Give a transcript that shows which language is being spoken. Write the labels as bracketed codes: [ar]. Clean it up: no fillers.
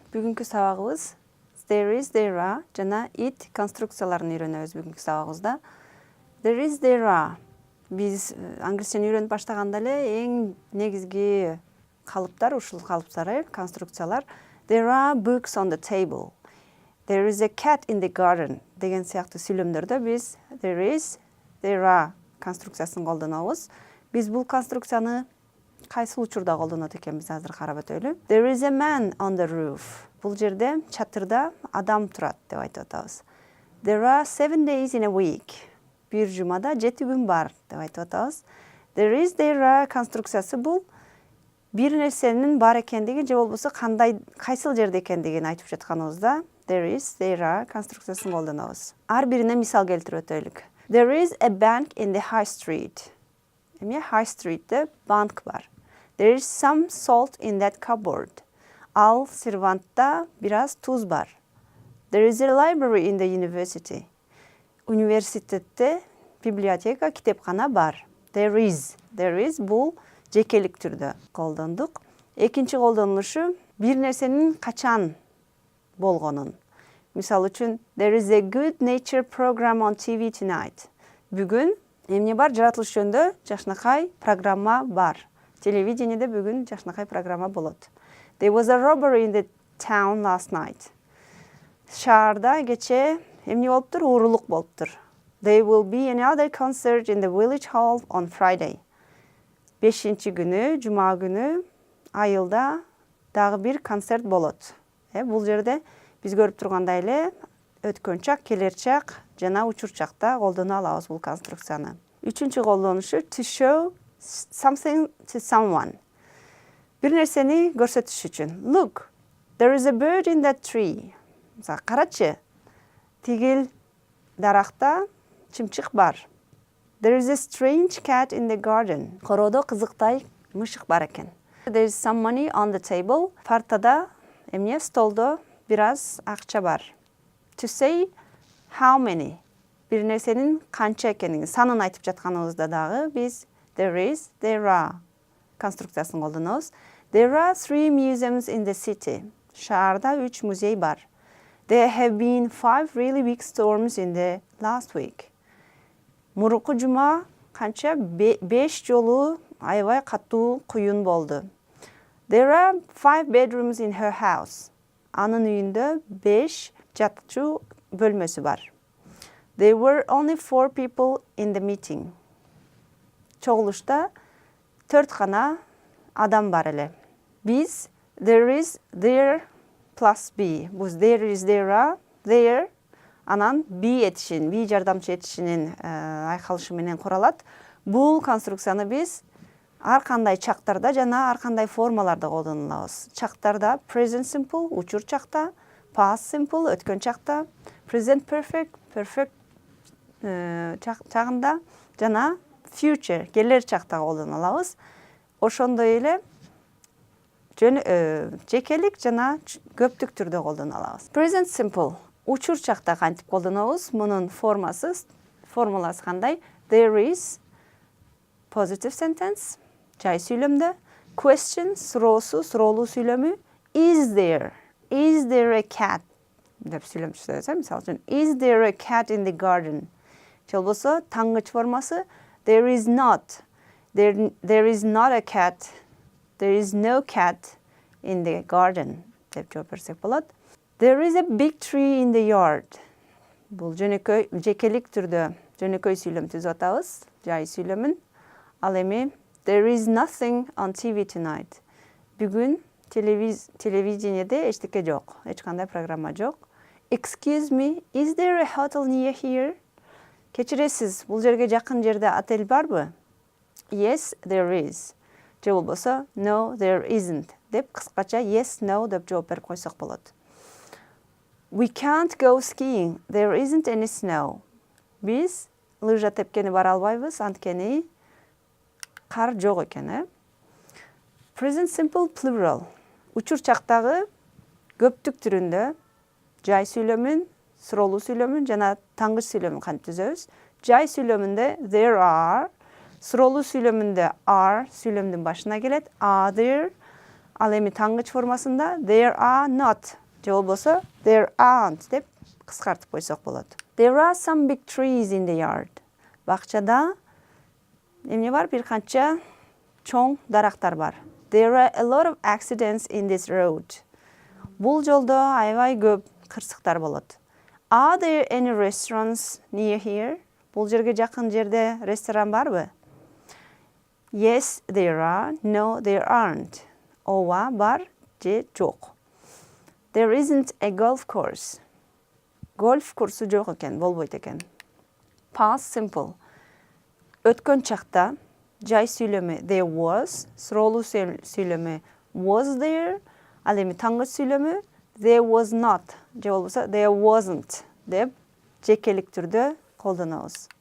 [ky] Бүгүнкү сабагыбыз there is, there are жана it конструкцияларын үйрөнөбүз бүгүнкү сабагыбызда. [en] There is, there are. [ky] Биз англисчени үйрөнүп баштаганда эле эң негизги калыптар, ушул калыптар, конструкциялар. [en] There are books on the table. There is a cat in the garden [ky] деген сыяктуу сүйлөмдөрдө биз there is, there are конструкциясын колдонобуз. Биз бул конструкцияны кайсыл учурда колдонот экенбиз азыр карап өтөлү. [en] There is a man on the roof. [ky] Бул жерде чатырда адам турат деп айтып атабыз. [en] There are 7 days in a week. [ky] Бир жумада 7 күн бар деп айтып атабыз. There is, there are конструкциясы бул бир нерсенин бар экендигин же болбосо кайсыл жерде экендигин айтып жатканыбызда there is, there are конструкциясын колдонобуз. Ар бирине мисал келтирип өтөлүк. [en] There is a bank in the high street. [ky] High street'te банк бар. [en] There is some salt in that cupboard. [ky] Ал сервантта бираз туз бар. [en] There is a library in the university. [ky] Университетте библиотека, китепкана бар. There is бул жекелик түрдө колдондук. Экинчи колдонулушу бир нерсенин качан болгонун. Мисалы үчүн [en] there is a good nature program on TV tonight. [ky] Бүгүн эмне бар? Жаратылыш жөнүндө жакшынакай программа бар. Телевидениеде бүгүн жакшынакай программа болот. [en] There was a robbery in the town last night. [ky] Шаарда кече эмне болуптур? Уурулук болуптур. [en] There will be another concert in the village hall on Friday. [ky] 5-чи күнү, жума күнү айылда дагы бир концерт болот. Бул жерде биз көрүп тургандай эле өткөн чак, келер чак жана учур чакта колдоно алабыз бул конструкцияны. Үчүнчү колдонушу [en] to show something to someone. [ky] Бир нерсени көрсөтүш үчүн. [en] Look, there is a bird in that tree. [ky] Карачы, тигил даракта чымчык бар. [en] There is a strange cat in the garden. [ky] Короодо кызыктай мышык бар экен. [en] There is some money on the table. [ky] Партада эмне, столдо бираз акча бар. [en] To say how many. [ky] Бир нерсенин канча экенин санын айтып жатканыбызда дагы биз there is, there are конструкциясын колдонобуз. [en] There are 3 museums in the city. [ky] Шаарда 3 музей бар. [en] There have been 5 really big storms in the last week. [ky] Мурунку жума канча 5 жолу аябай катуу куюн болду. [en] There are 5 bedrooms in her house. [ky] Анын үйүндө 5 жатчу бөлмөсү бар. [en] There were only 4 people in the meeting. [ky] Чогулушта 4 гана адам бар эле. [en] Биз there is, there plus be. [ky] Бул there is, there are, there анан be этишин, be жардамчы этишинин айкалышы менен куралат. Бул конструкцияны биз ар кандай чактарда жана ар кандай формаларда колдонобуз. Чактарда present simple, учур чакта, past simple, өткөн чакта, present perfect, perfect чагында жана future, келер чакта колдонобуз. Ошондой эле жекелик жана көптүк түрдө колдонобуз. Present simple, учур чакта кантип колдонобуз? Мунун формаласы кандай? [en] There is positive sentence, [ky] жай сүйлөмдө. Question, суроолуу сүйлөмү. [en] Is there a cat? [ky] деп сүйлөм сөзсө, мисалы үчүн [en] is there a cat in the garden? [ky] Болбосо таңгыч формасы [en] there is not a cat. There is no cat in the garden деп жооп берсек болот. There is a big tree in the yard. [ky] Бул жөнөкөй жекелик түрдө жөнөкөй сүйлөм түзүп атабыз, жай сүйлөмүн. Ал эми [en] there is nothing on TV tonight. [ky] Бүгүн телевидениеде эчтеке жок, эч кандай программа жок. [en] Excuse me, is there a hotel near here? [ky] Кечиресиз, бул жерге жакын жерде отель барбы? [en] Yes, there is. [ky] Же болбосо [en] no, there isn't [ky] деп кыскача [en] yes, no [ky] деп жооп берип койсок болот. [en] We can't go skiing. There isn't any snow. [ky] Биз лыжа тепкени бара албайбыз, анткени кар жок экен. [en] Present simple plural. [ky] Учур чактагы көптүк түрүндө жай сүйлөмүн, суроолуу сүйлөмүн жана таңгыч сүйлөмүн кантип түзөбүз? Жай сүйлөмүндө there are, суроолуу сүйлөмүндө are сүйлөмдүн башына келет. Are there Ал эми таңгыч формасында there are not же болбосо there aren't деп кыскартып койсок болот. [en] There are some big trees in the yard. [ky] Бакчада эмне бар? Бир канча чоң дарактар бар. [en] There are a lot of accidents in this road. [ky] Бул жолдо аябай көп кырсыктар болот. [en] Are there any restaurants near here? [ky] Бул жерге жакын жерде ресторан барбы? [en] Yes, there are. No, there aren't. [ky] Ооба, бар же жок. [en] There isn't a golf course. [ky] Golf курсу жок экен, болбойт экен. [en] Past simple. [ky] Өткөн чакта жай сүйлөмү there was, суроолуу сүйлөмү was there, ал эми таңгыч сүйлөмү there was not же болбосо there wasn't деп жекелик түрдө колдонобуз.